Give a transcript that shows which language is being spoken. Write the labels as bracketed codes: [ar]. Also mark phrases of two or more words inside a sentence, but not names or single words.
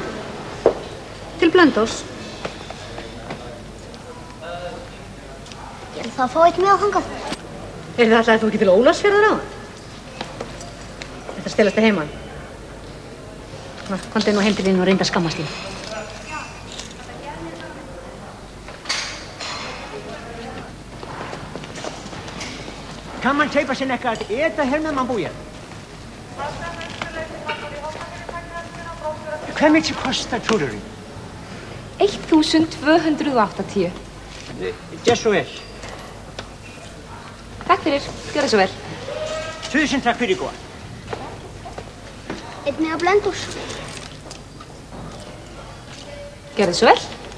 [is] Til Blönduóss. Ég ætla að fá eitt með á þangað. Ætlaðir þú ekki til Ólafsfjarðar áðan? Þetta stelast þig heiman. Komdu nú heim til þín og reyndu að skammast þín. [sv] Kan man köpa sig något att äta här när man bor här? Hva mycket kostar tror du? 1280. Det är så väl. [is] Takk fyrir, gjörðu svo vel. 1000 takk fyrir góða. Eitt með á Blönduóss. Gjörðu svo vel.